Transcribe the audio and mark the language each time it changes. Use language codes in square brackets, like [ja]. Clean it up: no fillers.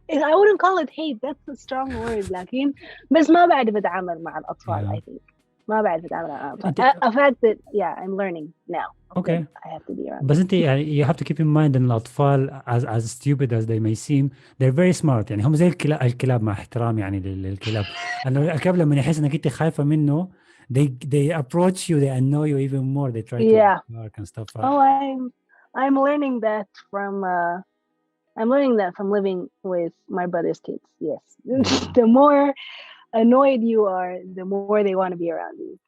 [en] I wouldn't call it hate, that's a strong word. [ar] لكن بس ما بعرف أتعامل مع الأطفال. [en] I think [ar] ما بعرف أتعامل مع الأطفال. [en] A fact that I'm learning now. Okay. I have to be around. [ar] بس انت يعني [en] you have to keep in mind [ar] ان الاطفال [en] as stupid as they may seem they're very smart. [ar] يعني هم زي الكلاب مع احترام يعني للكلاب. انه الكلاب لما يحس انك انت خايفه منه [en] they approach you, they annoy you even more, they try to bark and stuff. Oh, I'm learning that from living with my brother's kids. Yes. The more annoyed you are, the more they want to be around you.